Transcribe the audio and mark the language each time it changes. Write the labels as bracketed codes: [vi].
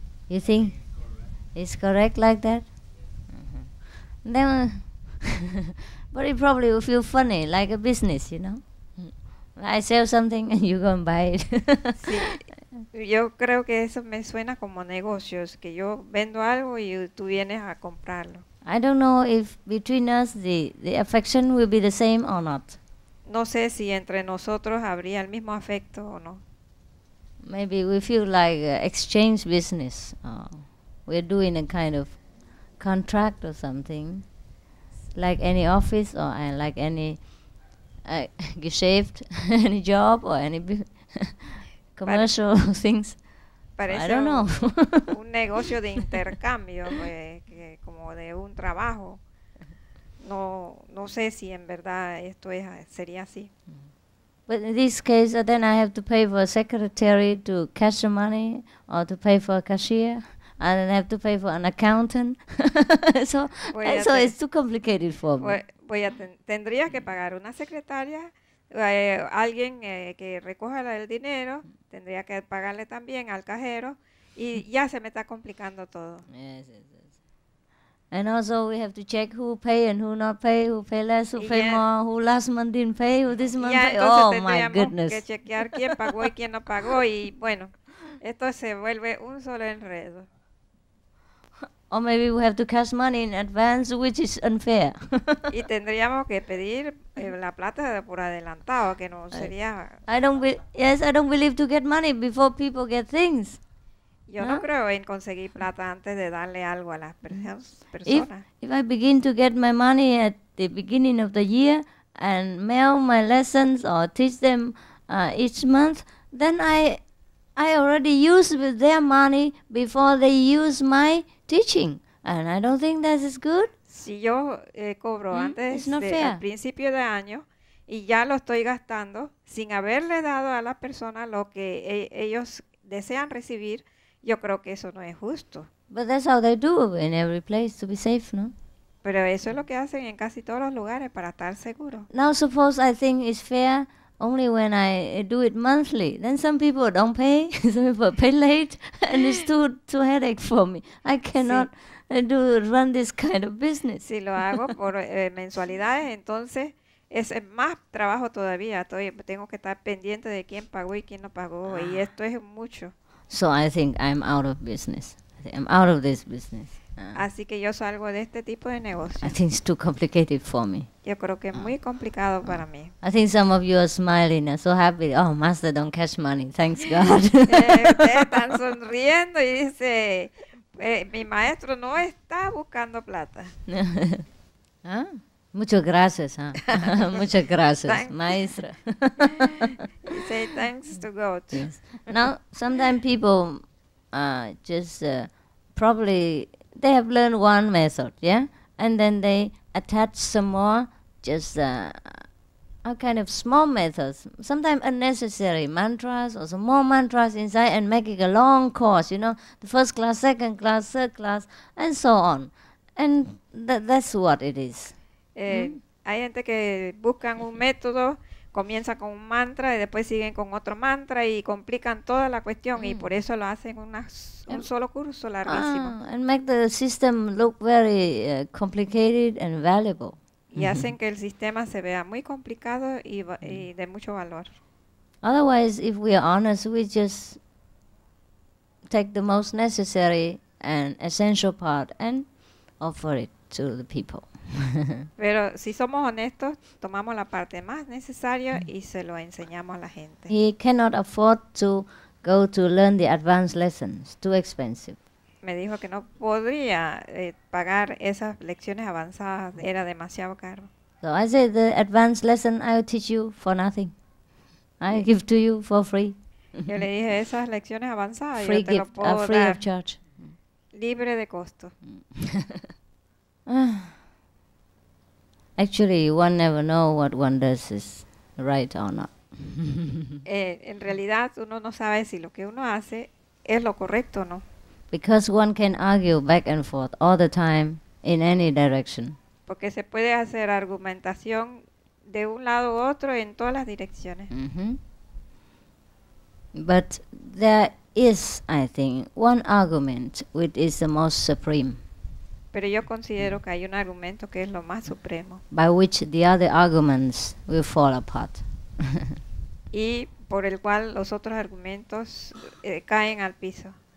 [en] You think it's correct like that? Then, but it probably will feel funny, like a business, you know. I sell something and you go and buy it. [es] Sí, yo creo que eso me suena como negocios, que yo vendo algo y tú vienes a comprarlo. [en] I don't know if between us the affection will be the same or not. [es] No sé si entre nosotros habría el mismo afecto o no. [en] Maybe we feel like exchange business. We're doing a kind of contract or something, like any office or like any Geschäft, any job or any commercial things. [es] Parece [en] I don't know. [es] un negocio de intercambio, como de un trabajo. No sé si en verdad esto sería así. [en] But in this case, then I have to pay for a secretary to cash the money, or to pay for a cashier, and then I have to pay for an accountant. so it's too complicated for me. [es] Tendría que pagar una secretaria, alguien que recoja el dinero, tendría que pagarle también al cajero, y ya se me está complicando todo. [en] Yes. And also we have to check who pay and who not pay, who pay less, who pay more, who last month didn't pay, who this month pay. Oh my goodness. [es] Que chequear quién pagó y quién no pagó, y bueno, esto se vuelve un solo enredo. [en] Or maybe we have to cash money in advance, which is unfair. [es] Y tendríamos que pedir la plata por adelantado, que no sería... [en] I don't believe to get money before people get things. [es] Yo no creo en conseguir plata antes de darle algo a las personas. [en] If I begin to get my money at the beginning of the year and mail my lessons or teach them each month, then I already used with their money before they use my teaching, and I don't think that is good. [es] Si yo cobro antes al principio de año y ya lo estoy gastando sin haberle dado a las personas lo que ellos desean recibir, yo creo que eso no es justo. [en] But that's how they do in every place to be safe, no? [es] Pero eso es lo que hacen en casi todos los lugares para estar seguros. [en] Now suppose I think it's fair only when I do it monthly. Then some people don't pay, some people pay late, and it's too headache for me. I cannot run this kind of business. [es] Si lo hago por mensualidades, entonces es más trabajo todavía. Tengo que estar pendiente de quién pagó y quién no pagó, y esto es mucho. [en] So I think I'm out of business. I'm out of this business. [es] Así que yo salgo de este tipo de negocio. [en] I think it's too complicated for me. [es] Yo creo que es muy complicado para mí. [en] I think some of you are smiling and so happy. Oh, Master don't catch money. Thanks God. [es] Ustedes están sonriendo y dice, mi maestro no está buscando plata. Ah, muchas gracias. Muchas gracias, [en] Thanks. [es] maestra. [en] You say thanks to God. Yes. Now, sometimes people just probably they have learned one method, yeah, and then they attach some more, just a kind of small methods, sometimes unnecessary mantras or some more mantras inside, and making a long course. You know, the first class, second class, third class, and so on, and that's what it is. [es] Hay gente que buscan un método, comienza con un mantra y después siguen con otro mantra y complican toda la cuestión y por eso lo hacen un solo curso larguísimo. [en] And make the system look very complicated and valuable. [es] Y hacen que el sistema se vea muy complicado y de mucho valor. [en] Otherwise, if we are honest, we just take the most necessary and essential part and offer it to the people. [es] Pero si somos honestos, tomamos la parte más necesaria y se lo enseñamos a la gente. [en] He cannot afford to go to learn the advanced lessons, too expensive. [es] Me dijo que no podría pagar esas lecciones avanzadas, era demasiado caro. [en] So I said, the advanced lesson I will teach you for nothing. I give to you for free. [es] Yo le dije, esas lecciones avanzadas [en] Free [es] yo te lo [en] gift, [es] puedo [en] free [es] dar [en] of charge. [es] libre de costo. [en] Actually, one never know what one does is right or not. [es] En realidad uno no sabe si lo que uno hace es lo correcto o no. [en] Because one can argue back and forth all the time in any direction. [es] Porque se puede hacer argumentación de un lado u otro en todas las direcciones. [en] But there is, I think, one argument which is the most supreme, [es] Pero yo considero que hay un argumento que es lo más supremo [en] by which the other arguments will fall apart. [es] y por el cual los otros argumentos caen al piso.